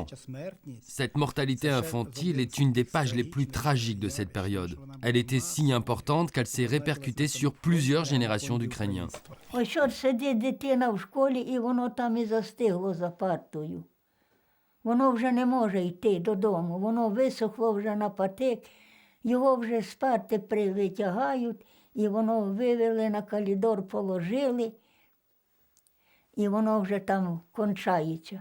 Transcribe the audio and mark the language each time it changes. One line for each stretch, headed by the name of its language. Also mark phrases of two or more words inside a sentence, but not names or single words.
French: Cette mortalité infantile est une des pages les plus tragiques de cette période. Elle était si importante qu'elle s'est répercutée sur plusieurs générations d'Ukrainiens.
Ukrainian: Ось от сидить дитина в школі, і воно там і застигло за партою. Воно вже не може йти додому, воно висохло вже на патик, його вже спати витягають, і воно вивели на коридор, положили, і воно вже там кончається.